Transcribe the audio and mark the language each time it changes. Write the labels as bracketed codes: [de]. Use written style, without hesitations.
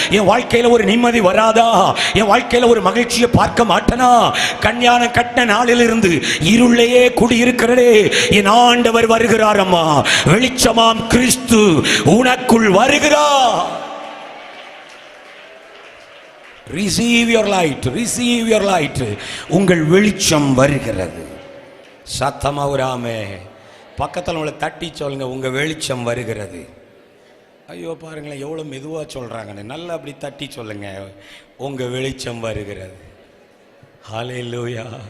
[ta] என் வாழ்க்கையில ஒரு நிம்மதி வராதா? என் வாழ்க்கையில ஒரு மகிழ்ச்சியை பார்க்க மாட்டேனா? கல்யாணம் கட்டின நாளிலிருந்து இருளையே குடியிருக்கிறதே. என் ஆண்டவர் வருகிறார் அம்மா. வெளிச்சமாம் கிறிஸ்து உனக்குள் வருகிறார். [en] Receive your light, receive your light. [ta] உங்கள் வெளிச்சம் வருகிறது. சத்தமா உராமே பக்கத்தில் உங்களை தட்டி சொல்லுங்க, உங்க வெளிச்சம் வருகிறது. ஐயோ பாருங்களேன், எவ்வளவு மெதுவா சொல்றாங்க. நல்லா அப்படி தட்டி சொல்லுங்க, உங்க வெளிச்சம் வருகிறது. ஹல்லேலூயா.